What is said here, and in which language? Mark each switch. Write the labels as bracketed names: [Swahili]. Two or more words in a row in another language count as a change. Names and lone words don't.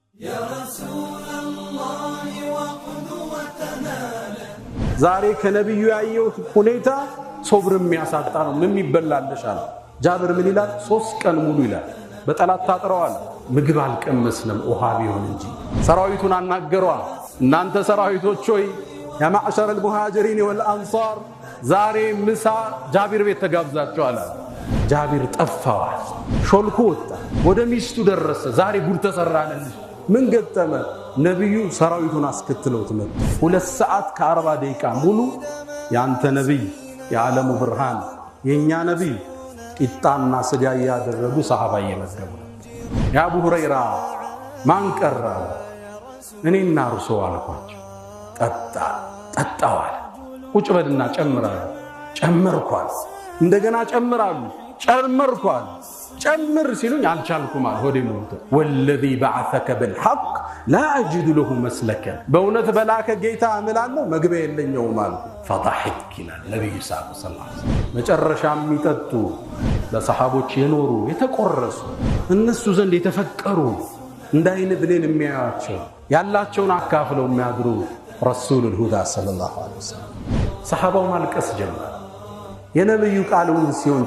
[Arabic] يا رسول الله وقدوتنا [Amharic] ዛሬ ከነብዩ ያየሁት ሁኔታ ሶብርም ያሳጣ ነው። ምን ይበላልሻል? ጃብር ምን ይላል? 3 ቀን ሙሉ ይላል በጠላት ታጥረዋል። ምግብ አልቀመስንም ውሃ ቢሆን እንጂ። ሰራዊቱን አናገረዋል። እናንተ ሰራዊቶች ሆይ [Arabic] يا معشر المهاجرين والانصار [Amharic] ዛሬ ምሳ ጃቢር ቤት ተጋብዛችኋል። ጃቢር ጠፋዋል። ሾልኮ ወጣ፣ ወደ ሚስቱ ደረሰ። ዛሬ ጉድ ተሰራለልሽ። ምን ገጠመ? ነብዩ ሰራዊቱን አስከትለውት መጡ። 2 ሰዓት ከ40 ደቂቃ ሙሉ ያንተ ነብይ የዓለሙ ብርሃን የኛ ነብይ ቂጣና ስጋ ያደረጉ ሰሃባ እየመገቡ ያ አቡ ሁረይራ ማን ቀረ? እኔና እርሶ አልኳቸው። ጠጣዋል። ቁጭ በልና ጨምራለሁ። ጨመርኳል። እንደገና ጨምራለሁ። ጨመርኳል። ጨምር ሲሉኝ አልቻልኩም አለ። ሆዴ ሞልቶ [Arabic] والذي بعثك بالحق لا اجد له مسلكا [Amharic] በእውነት በላከ ጌታ እምላለሁ መግቢያ የለኝም አለ። فضحك ይላል ነብዩ [Arabic] صلى الله عليه وسلم። [Amharic] መጨረሻ የሚጠጡ ለሰሃቦች የኖሩ የተቆረሱ እነሱ ዘንድ የተፈቀሩ እንዳይን ብሌን የሚያያቸው ያላቸውን አካፍለው የሚያድሩ [Arabic] رسول الهدى صلى الله عليه وسلم። [Amharic] ሰሃባው ማልቀስ ጀመረ። የነብዩ ቃሉን ሲሆን